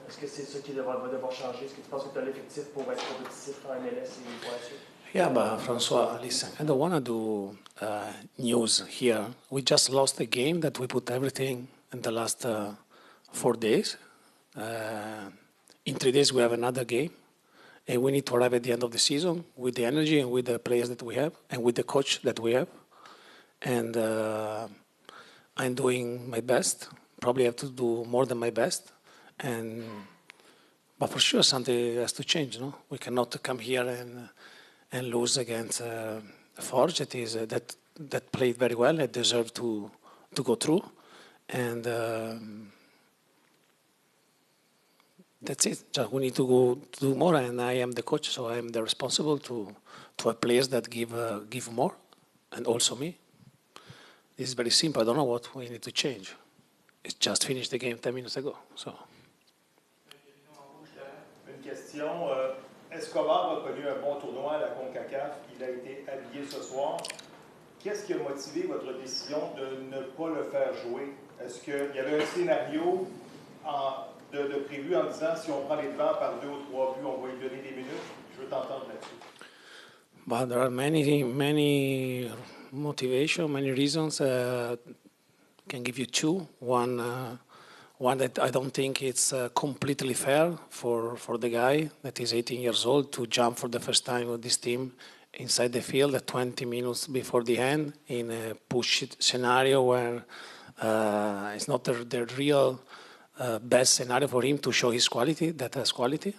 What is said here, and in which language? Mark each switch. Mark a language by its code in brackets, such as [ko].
[fr] Est-ce que c'est ça qui va devoir changer? Est-ce que tu penses que tu as l'effectif pour être compétitif en MLS et pour la suite? [en] Yeah, but Francois, listen, I don't want to do news here. We just lost a game that we put everything in the last 4 days. In 3 days we have another game, and we need to arrive at the end of the season with the energy and with the players that we have and with the coach that we have. And I'm doing my best. Probably have to do more than my best. But for sure something has to change. No, we cannot come here and lose against Forge. That played very well. It deserved to go through. And that's it. Just we need to go to do more, and I am the coach, so I am the responsible to have players that give more, and also me. This is very simple. I don't know what we need to change. It's just finished the game 10 minutes ago. So. [fr] Une question. Escobar a connu un bon tournoi à la CONCACAF. Il a été habillé ce soir. Qu'est-ce qui a motivé votre décision de ne pas le faire jouer? Est-ce qu'il y avait un scénario de prévu en disant si on prend les devants par 2 ou 3 buts, on va lui donner des minutes? Je veux t'entendre là-dessus. [en] But there are many motivation, many reasons. Can give you two. One that I don't think it's completely fair for the guy that is 18 years old to jump for the first time with this team inside the field at 20 minutes before the end in a push scenario where it's not the real best scenario for him to show his quality, that has quality.